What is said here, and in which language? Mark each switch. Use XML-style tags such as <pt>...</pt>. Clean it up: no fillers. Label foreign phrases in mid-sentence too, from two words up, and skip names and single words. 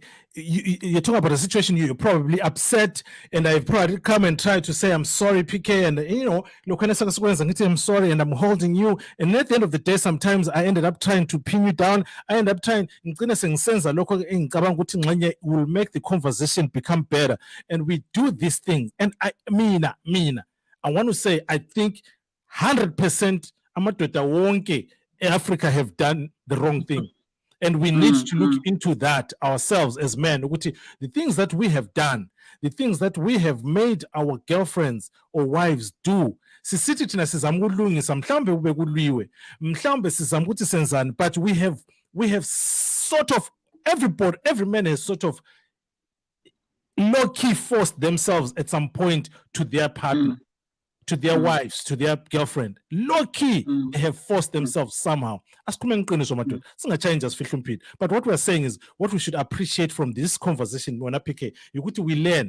<en>You're talking about a situation you're probably upset, and I've probably come and tried to say I'm sorry, PK, and look, I'm sorry, and I'm holding you. And at the end of the day, sometimes I ended up trying to pin you down. I end up trying will make the conversation become better, and we do these things. And I want to say I think 100%</en> <zu>amadoda wonke</zu> <en>Africa have done the wrong thing. And we need to look into that ourselves as men. The things that we have done, the things that we have made our girlfriends or wives do.</en> <zu>Sisithi thina sizama ukulungisa mhlambe ube kuliwe. Mhlambe sizama ukuthi senzani,</zu> <en>but we have sort of every man has sort of low-key forced themselves at some point to their partner. To their wives, to their girlfriend. Low-key, they have forced themselves somehow. But what we're saying is, what we should appreciate from this conversation, we learn.</en>